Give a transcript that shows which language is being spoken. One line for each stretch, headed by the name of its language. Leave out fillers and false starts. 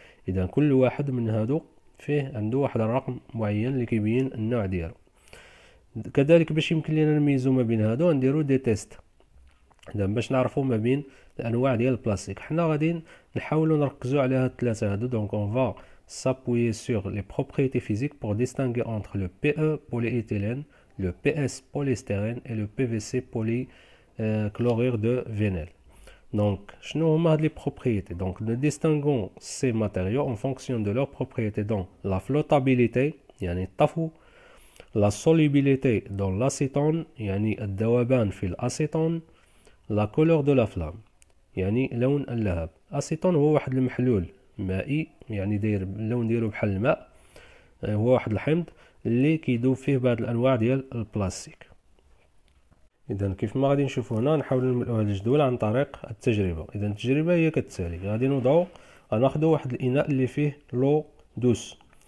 Arabic: اذا كل واحد من هادو فيه عنده واحد الرقم معين اللي كيبين النوع ديالو. كذلك باش يمكن لنا نميزوا ما بين هادو نديروا دي تيست. اذا باش نعرفوا ما بين الانواع ديال البلاستيك حنا غادي نحاولوا نركزوا على هاد الثلاثه هادو.
French: دونك اون فا s'appuyer sur les propriétés physiques pour distinguer entre le PE polyéthylène, le PS polystyrène et le PVC polychlorure de vinyle. Donc,
Arabic: شنو هما هاد
French: les propriétés؟ Donc, nous distinguons ces matériaux en fonction de leurs propriétés dans la flottabilité
Arabic: يعني الطفو،
French: la solubilité dans l'acétone
Arabic: يعني الذوبان في الأسيتون،
French: la couleur de la flamme
Arabic: يعني لون اللهب. الأسيتون هو واحد المحلول مائي يعني داير اللون ديالو بحال الماء، هو واحد الحمض اللي كيدوب فيه بعض الانواع ديال البلاستيك. اذا كيف ما غادي نشوفوا هنا نحاولوا نملؤوا هذا الجدول عن طريق التجربه. اذا التجربه هي كالتالي، غادي نوضعوا غناخذوا واحد الاناء اللي فيه
French: لو دوس.